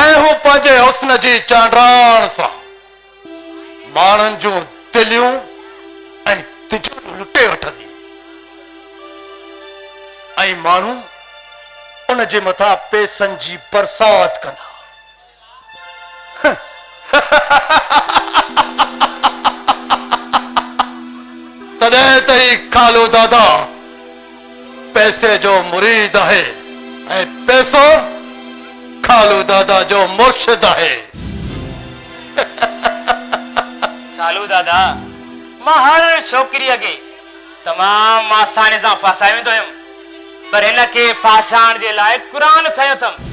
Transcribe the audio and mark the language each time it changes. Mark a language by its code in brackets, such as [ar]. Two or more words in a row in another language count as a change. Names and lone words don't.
[sd] ऐं हू पंहिंजे हुस्न जी चांडाण सां माण्हुनि जूं दिलियूं ऐं तिजूं लुटे वठंदी ऐं माण्हू उन जे मथां पैसनि जी बरसात कंदा। तॾहिं त ही खालू दादा पैसे जो मुरीद आहे ऐं पैसो खालू दादा जो मुर्शिद आहे। खालू दादा मां हर छोकिरीअ खे तमामु आसानी सां फासाए वेंदो हुयुमि, पर हिन खे फासाइण जे लाइ क़ुरान खयो अथमि।